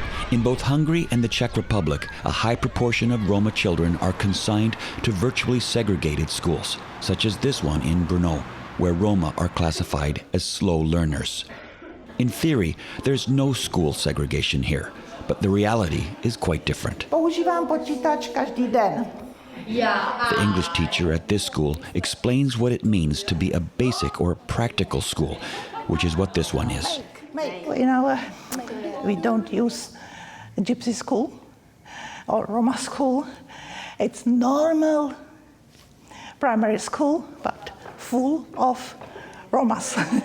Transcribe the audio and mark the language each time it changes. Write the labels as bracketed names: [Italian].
[English] In both Hungary and the Czech Republic, a high proportion of Roma children are consigned to virtually segregated schools, such as this one in Brno, where Roma are classified as slow learners. In theory, there's no school segregation here, but the reality is quite different. [Czech] Používám počítač každý den. [English] The English teacher at this school explains what it means to be a basic or practical school, which is what this one is. In our, we don't use a gypsy school or Roma school. It's normal primary school, but full of Romas.